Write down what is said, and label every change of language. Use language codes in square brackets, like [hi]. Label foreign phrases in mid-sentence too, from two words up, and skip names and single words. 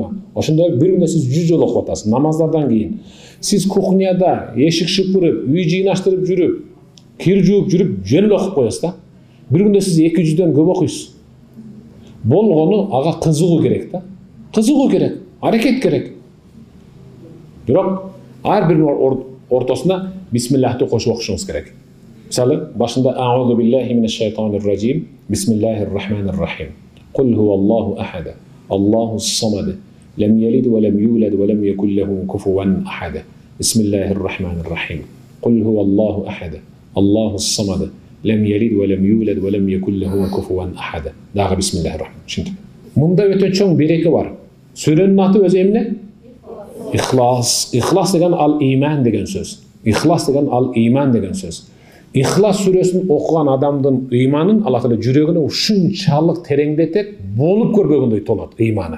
[ky] Ошондой бир күндө сиз 100 жолу окуп атасыз. Намаздардан кийин сиз кухняда эшик шыпырып, үй жыйнаштырып жүрүп, кир жууп жүрүп, жөн окуп коесуз да. Бир күндө сиз 200дөн көп окуйсуз. Болгону ага кызыгуу керек да. Кызыгуу керек, аракет керек. Бирок ар бир ортосуна бисмиллахты кошуп окушуңуз керек. Мисалы, башында [ar] أعوذ بالله من الشيطان الرجيم بسم الله الرحمن الرحيم. قل هو الله أحد الله الصمد لم يلد ولم يولد ولم يكن له كفوا أحد. بسم الله الرحمن الرحيم قل هو الله أحد الله الصمد لم يلد ولم يولد ولم يكن له كفوا أحد. Дагы بسم الله الرحمن الرحيم. [ky] Мында өтө чоң береке бар. Сүрөнүн аты өзү эмне? Ихлас. Ихлас деген ал иман деген сөз. Ихлас деген ал иман деген сөз. Ихлас сүресин окуган адамдын ыйманын Аллах Таала жүрөгүнө ушунчалык тереңдетет, болуп көрбөгөндөй толот ыйманы.